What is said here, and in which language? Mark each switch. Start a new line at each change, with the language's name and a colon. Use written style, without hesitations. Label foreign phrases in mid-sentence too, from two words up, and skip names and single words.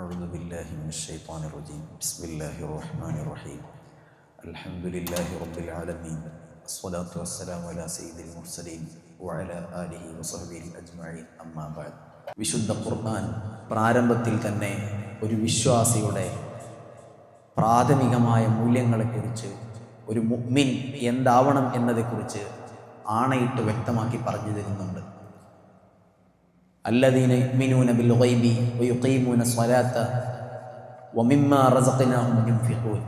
Arabic: أعوذ بالله من الشيطان الرجيم بسم الله الرحمن الرحيم الحمد لله رب العالمين الصلاة والسلام على سيد المرسلين وعلى آله وصحبه أجمعين أما بعد
Malayalam: വിശുദ്ധ ഖുർആൻ പ്രാരംഭത്തിൽ തന്നെ ഒരു വിശ്വാസിയുടെ പ്രാഥമികമായ മൂല്യങ്ങളെക്കുറിച്ച് ഒരു മുഅ്മിൻ എന്താവണം എന്നതെക്കുറിച്ച് ആണയിട്ട് വ്യക്തമാക്കി പറഞ്ഞു തരുന്നുണ്ട്.
Arabic: الذين يؤمنون بالغيب ويقيمون الصلاة ومما رزقناهم ينفقون.